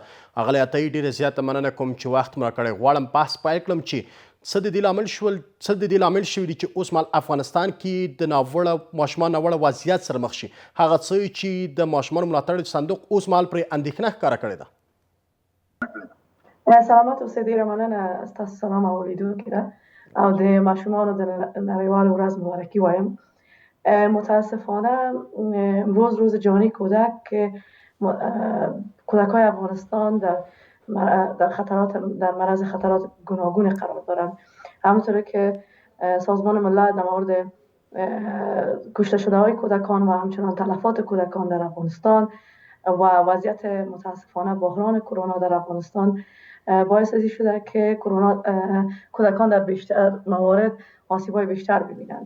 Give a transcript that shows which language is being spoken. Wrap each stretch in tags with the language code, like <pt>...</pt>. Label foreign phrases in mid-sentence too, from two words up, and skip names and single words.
<ps>اغلی عطایي ډېره زیاته مننه کوم چې وخت مو راکړی. غواړم بحث پیل کړم چې څه د دې لامل شوي دي چې اوس مهال افغانستان کې د ماشومان ناوړه وضعیت سره مخ شي، هغه څه چې د ماشومانو ملاتړ صندوق اوس مهال پرې اندېښنه ښکاره کړې ده. سلامت اوسئ، ډېره مننه ستاسو سلام اوریدونکي ده او د ماشومانو د نړیوال ورځ مبارکي وایم.</ps> <fa>متاسفانه امروز روز جهانی کودک که کودک‌های افغانستان در معرض خطرات گوناگون قرار دارند. همونطور که سازمان ملل در مورد کشته شده های کودکان و همچنان تلفات کودکان در افغانستان و وضعیت متاسفانه بحران کرونا در افغانستان باعث شده که کودکان در بیشتر موارد آسیب‌های بیشتر ببینند.</fa>